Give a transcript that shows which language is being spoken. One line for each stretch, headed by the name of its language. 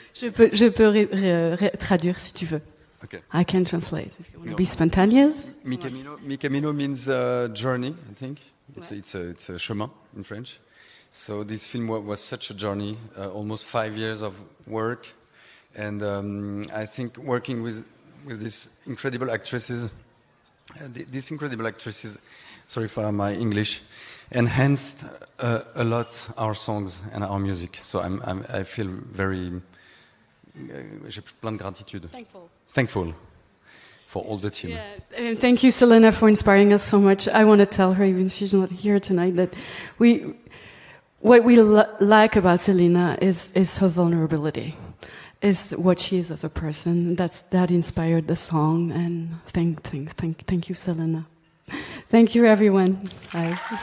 French: Je peux traduire si tu veux.
English: Okay. I can translate if you want to be spontaneous. Mi Camino means journey, I think. It's a chemin in French. So this film was such a journey, almost 5 years of work. And I think working with these incredible actresses, sorry for my English, enhanced a lot our songs and our music. So I feel very,
French: j'ai plein de gratitude.
English: Thankful for all the team. Yeah. Thank you, Selena, for inspiring us so much. I want to tell her, even if she's not here tonight, that what we like about Selena is her vulnerability, is what she is as a person. That inspired the song. And thank you, Selena. Thank you, everyone. Bye.